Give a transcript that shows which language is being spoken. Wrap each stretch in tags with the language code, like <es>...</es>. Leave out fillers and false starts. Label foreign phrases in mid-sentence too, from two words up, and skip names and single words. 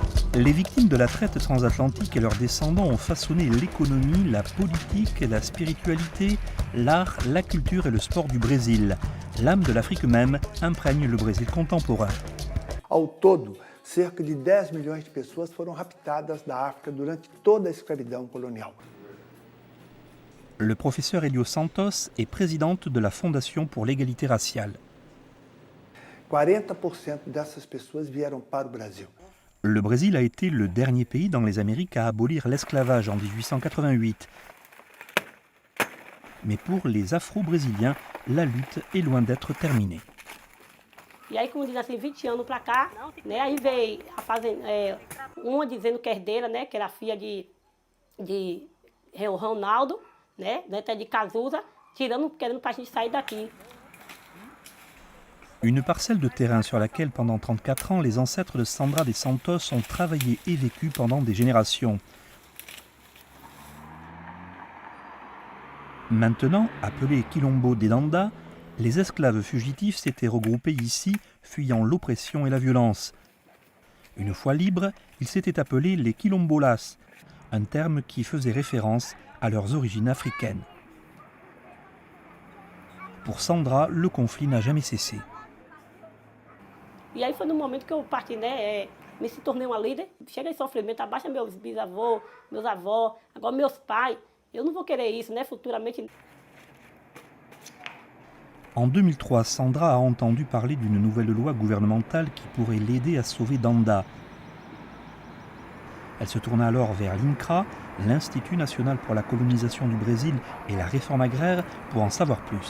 <fr>Les victimes de la traite transatlantique et leurs descendants ont façonné l'économie, la politique, la spiritualité, l'art, la culture et le sport du Brésil. L'âme de l'Afrique même imprègne le Brésil contemporain.</fr> <pt>Ao todo, cerca de 10 milhões de pessoas foram raptadas da África durante toda a escravidão colonial.</pt> <fr>Le professeur Elio Santos est présidente de la Fondation pour l'égalité raciale.</fr> <pt>40% dessas pessoas vieram para o Brasil.</pt> <fr>Le Brésil a été le dernier pays dans les Amériques à abolir l'esclavage en 1888. Mais pour les Afro-Brésiliens, la lutte est loin d'être terminée.</fr> <pt>E aí, como diz assim, 20 anos para cá, né, aí veio uma dizendo que é herdeira, né, que era filha de Ronaldo, né, neta de Cazuza, querendo para a gente sair daqui.</pt> <fr>Une parcelle de terrain sur laquelle, pendant 34 ans, les ancêtres de Sandra des Santos ont travaillé et vécu pendant des générations. Maintenant, appelés Quilombo des Danda, les esclaves fugitifs s'étaient regroupés ici, fuyant l'oppression et la violence. Une fois libres, ils s'étaient appelés les Quilombolas, un terme qui faisait référence à leurs origines africaines. Pour Sandra, le conflit n'a jamais cessé.</fr> <pt>E aí foi no momento que eu parti, né, me se tornei uma líder. Chega em sofrimento, abaixa meus bisavôs, meus avós, agora meus pais. Eu não vou querer isso, né, futuramente.</pt> <fr>En 2003, Sandra a entendu parler d'une nouvelle loi gouvernementale qui pourrait l'aider à sauver Danda. Elle se tourna alors vers l'INCRA, l'Institut national pour la colonisation du Brésil et la réforme agraire, pour en savoir plus.</fr>